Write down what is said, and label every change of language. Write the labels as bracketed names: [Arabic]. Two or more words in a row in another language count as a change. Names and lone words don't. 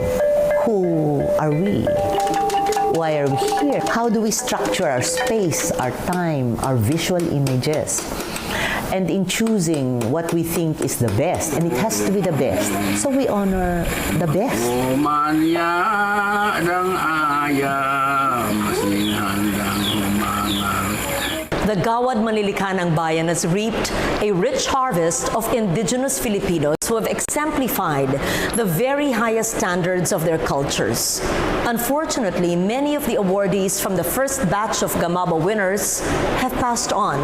[English] Who are we? Why are we here? How do we structure our space, our time, our visual images? and in choosing what we think is the best, and it has to be the best. So we honor the best. Umanya ng ayam, masing handang humangal. The Gawad Manlilikha ng Bayan has reaped a rich harvest of indigenous Filipinos who have exemplified the very highest standards of their cultures. Unfortunately, many of the awardees from the first batch of Gamaba winners have passed on.